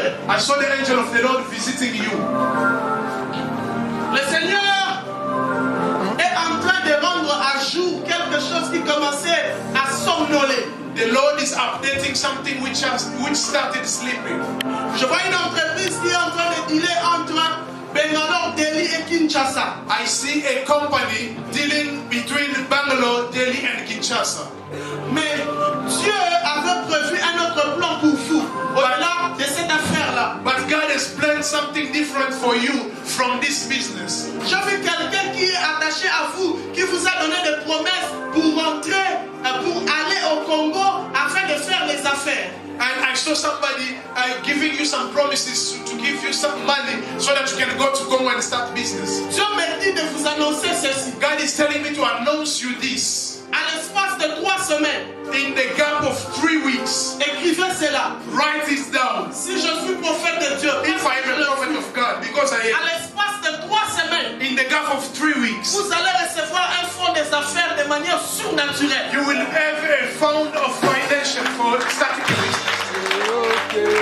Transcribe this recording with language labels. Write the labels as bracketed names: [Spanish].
[English] I saw the angel of the Lord visiting you. [French] Le Seigneur est en train de rendre à jour quelque chose qui commençait à somnoler. [English] The Lord is updating something which started sleeping. [French] Je vois une entreprise qui est en train de dealer entre Bangalore, Delhi et Kinshasa. [English] I see a company dealing between Bangalore, Delhi and Kinshasa. [French] Mais Dieu avait prévu un autre plan pour vous au-delà de cette affaire-là. [English] But God has planned something different for you from this business. [French] J'ai vu quelqu'un qui est attaché à vous, qui vous a donné des promesses pour rentrer, pour aller au Congo afin de faire les affaires. [English] And I saw somebody giving you some promises to give you some money so that you can go to Congo and start business. [French] Dieu me dit de vous annoncer ceci. [English] God is telling me to announce you this. [French] À l'espace de 3 semaines, [English] In the gap of 3 weeks, [French] écrivez cela. [English] write it down. [French] Si je suis prophète de Dieu, [English] If I am a prophet of God, because I [French] à [English] am, [French] l'espace de 3 semaines, [English] in the gap of 3 weeks, [French] vous allez recevoir un fonds des affaires de manière surnaturelle. [English] you will have a fund of financial for starting a business.